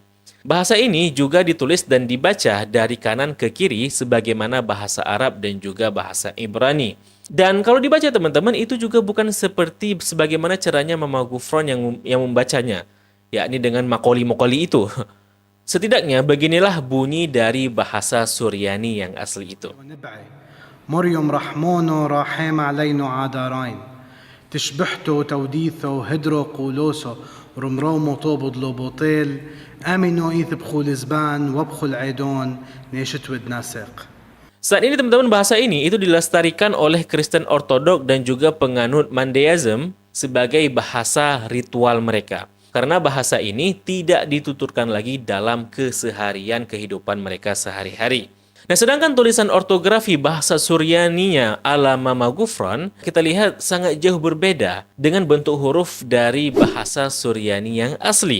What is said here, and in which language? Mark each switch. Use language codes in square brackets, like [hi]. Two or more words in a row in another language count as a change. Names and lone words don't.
[id] Bahasa ini juga ditulis dan dibaca dari kanan ke kiri sebagaimana bahasa Arab dan juga bahasa Ibrani. Dan kalau dibaca teman-teman, itu juga bukan seperti sebagaimana caranya Mama Ghufran yang membacanya, yakni dengan makoli-makoli itu. Setidaknya beginilah bunyi dari bahasa Suryani yang asli itu. [syc] مريم رحمون راحم علينا عذارين تشبحتو توديثو هدرو قولوسو رمرومو طوبض لوبوطيل امنو ايث بخول زبان وبخول عيدون نيشت ود ناسق. [id] Saat ini teman-teman, bahasa ini itu dilestarikan oleh Kristen Ortodok dan juga penganut Mandeism sebagai bahasa ritual mereka. Karena bahasa ini tidak dituturkan lagi dalam keseharian kehidupan mereka sehari-hari. Nah, sedangkan tulisan ortografi bahasa Suryaninya ala Mama Ghufran, kita lihat sangat jauh berbeda dengan bentuk huruf dari bahasa Suryani yang asli.